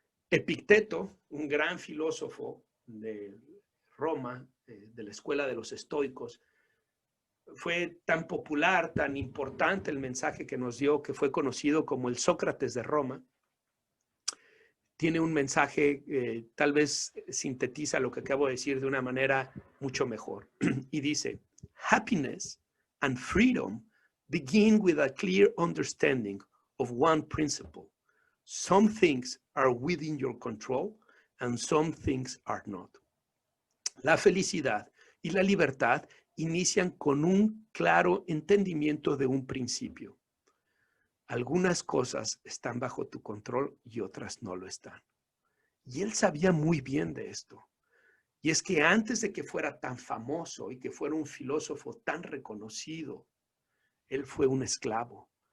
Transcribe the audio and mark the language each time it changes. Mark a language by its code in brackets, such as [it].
[es] Epicteto, un gran filósofo de Roma, de la escuela de los estoicos, fue tan popular, tan importante el mensaje que nos dio, que fue conocido como el Sócrates de Roma. Tiene un mensaje, tal vez sintetiza lo que acabo de decir de una manera mucho mejor. Y dice, [en] happiness and freedom begin with a clear understanding of one principle. Some things are within your control and some things are not. [es] La felicidad y la libertad inician con un claro entendimiento de un principio. Algunas cosas están bajo tu control y otras no lo están. Y él sabía muy bien de esto. Y es que antes de que fuera tan famoso y que fuera un filósofo tan reconocido, él fue un esclavo.